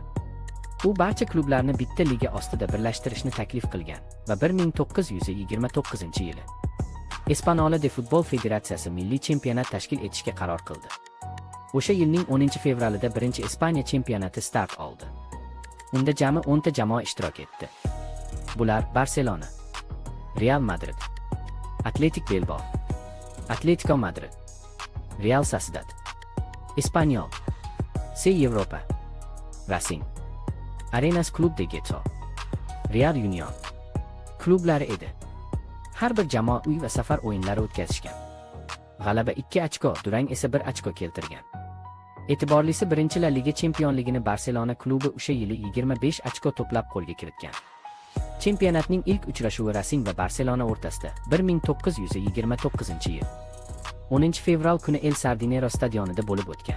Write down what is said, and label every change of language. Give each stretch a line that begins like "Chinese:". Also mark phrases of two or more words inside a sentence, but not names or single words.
Uzbek: U barcha klublarni bitta liga ostida birlashtirishni taklif qilgan va 1929-yili Espanola de Futbol Federatsiyasi milliy chempionat tashkil etishga qaror qildi. O'sha yilning 10-fevralida birinchi Ispaniya chempionati start oldi. Unda jami 10 ta jamoa ishtirok etdi. Bular Barselona, Real Madrid, Atletic Bilbao, Atletico Madrid, Real Sociedad, Espanyol, Europa, Racing, Arenas Club de Getxo, Real Union klublari edi. Har bir jamoa uy va safar o'yinlari o'tkazishgan. G'alaba 2 ochko, durang esa 1 ochko keltirgan. E'tiborlisi birinchi La Liga chempionligini Barselona klubi o'sha yili 25 ochko to'plab qo'lga kiritgan. Chempionatning ilk uchrashuvi Racing va Barselona o'rtasida 1929-yil 10 fevral kuni El Sardinero stadionida bo'lib o'tgan.